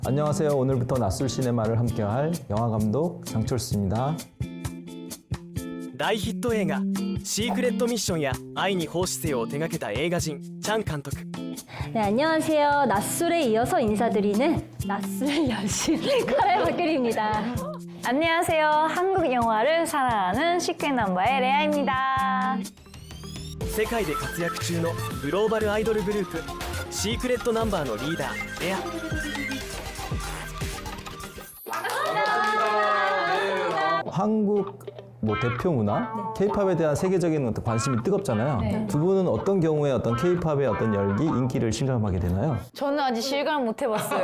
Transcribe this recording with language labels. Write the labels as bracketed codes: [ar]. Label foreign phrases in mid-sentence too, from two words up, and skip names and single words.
[ko] 안녕하세요. 오늘부터 낯술 시네마를 함께할 영화감독 장철수입니다. [ja] 大ヒット映画「シークレットミッション」や「愛に奉仕せよ」を手掛けた映画人チャン監督。 [ko] 네, 안녕하세요. 낯술에 이어서 인사드리는 낯술 여신 카레 박규리입니다. 안녕하세요. 한국 영화를 사랑하는 시크릿넘버의 레아입니다. [ja] 世界で活躍中のグローバルアイドルグループシークレットナンバーのリーダーレア。 [ko] 한국 대표 문화, K-팝에 대한 세계적인 어떤 관심이 뜨겁잖아요. 두 분은 어떤 경우에 어떤 K-팝의 어떤 열기, 인기를 실감하게 되나요? 저는 아직 실감 못 해봤어요.